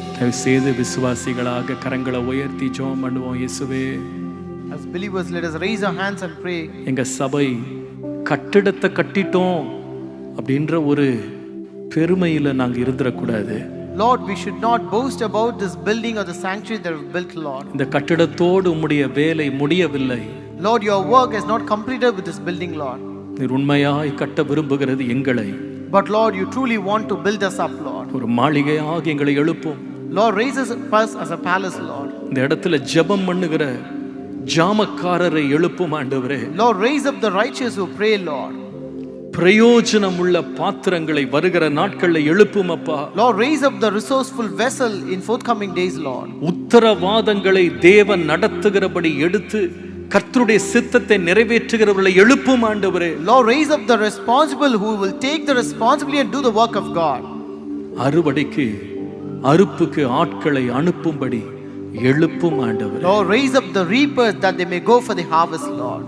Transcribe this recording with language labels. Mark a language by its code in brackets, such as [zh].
[ta] செய்து விசுவாசிகளாக கரங்களை உயர்த்தி ஜெபம் பண்ணுவோம். இயேசுவே, [en] as believers, let us raise our hands and pray. [ta] எங்க சபை கட்டிடத்தை கட்டிட்டோம் அப்படின்ற ஒரு பெருமையில நாங்க இருந்துடக்கூடாது. [en] Lord, we should not boast about this building or the sanctuary that we built, Lord. [ta] இந்த கட்டிடத்தோடு உம்முடைய வேலை முடியவில்லை. [en] Lord, your work is not completed with this building, Lord. [ta] நீர் உண்மையாய் கட்ட விரும்புகிறது எங்களை. [en] But Lord, you truly want to build us up, Lord. [ta] ஒரு மாளிகையாக எங்களை எழுப்பும். [en] Lord, raise us as a palace, Lord. [ta] இந்த இடத்துல ஜெபம் பண்ணுகிற ஜாமக்காரரை எழுப்பும் ஆண்டவரே. [en] Lord, raise up the righteous who pray, Lord. [ta] பிரயோஜனம் உள்ள பாத்திரங்களை வருகிற நாட்களில் எழுப்பும் அப்பா. [en] Lord, raise up the resourceful vessel in forthcoming days, Lord. [ta] உத்தரவாதங்களை தேவன் நடத்துகிறபடி எடுத்து கர்த்தருடைய சித்தத்தை நிறைவேற்றுகிறவர்களை எழுப்பும் ஆண்டவரே. [en] Lord, raise up the responsible who will take the responsibility and do the work of God. [ta] அறுவடைக்கு அறுப்புக்கு ஆட்களை அனுப்பும்படி எழுப்பும் ஆண்டவரே. [en] Lord, raise up the reapers that they may go for the harvest, Lord.